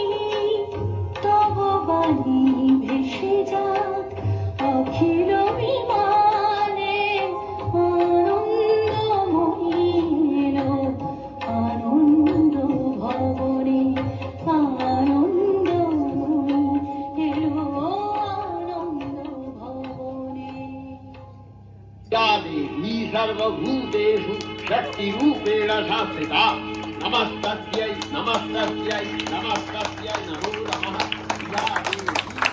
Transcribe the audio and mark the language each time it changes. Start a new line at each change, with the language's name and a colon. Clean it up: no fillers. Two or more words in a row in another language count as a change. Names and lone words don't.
Bangla: তব বাণী ভেসে যাক অখিল বিমানে। আনন্দময়ী এলো আনন্দ ভবনে। আনন্দময়ী এলো আনন্দ ভবনে।
Sanskrit: या देवी सर्वभूतेषु शक्तिरूपेण संस्थिता। नमस्तस्यै नमस्तस्यै नमस्तस्यै नमो नमः। या देवी